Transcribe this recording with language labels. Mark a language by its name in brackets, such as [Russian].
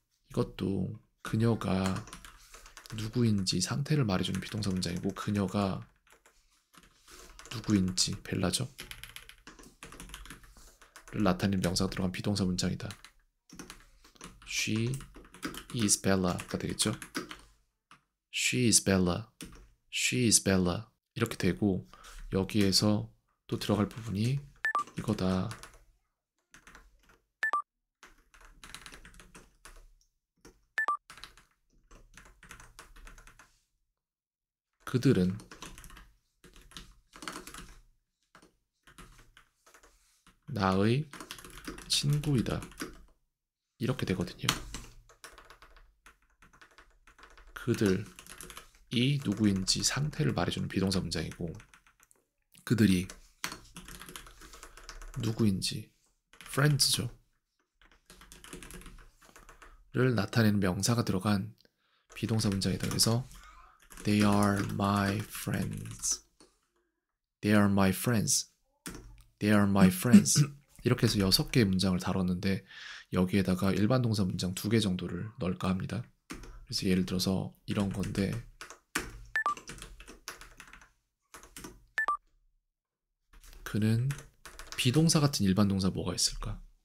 [Korean] 이것도 그녀가 누구인지 상태를 말해주는 비동사 문장이고, 그녀가 누구인지 벨라죠. 를 나타내는 명사가 들어간 비동사 문장이다. [English] She is Bella가 되겠죠. She is Bella. She is Bella. [Korean] 이렇게 되고, 여기에서 또 들어갈 부분이 이거다. 그들은 나의 친구이다. 이렇게 되거든요. 그들이 누구인지 상태를 말해주는 비동사 문장이고, 그들이 누구인지 friends죠. 를 나타내는 명사가 들어간 비동사 문장이다. [English] 그래서 They are my friends. They are my friends. They are my friends. [Korean] 이렇게 해서 6개의 문장을 다뤘는데, 여기에다가 일반 동사 문장 2개 정도를 넣을까 합니다. 그래서 예를 들어서 이런 건데, 그는 비동사 같은 일반 동사 뭐가 있을까?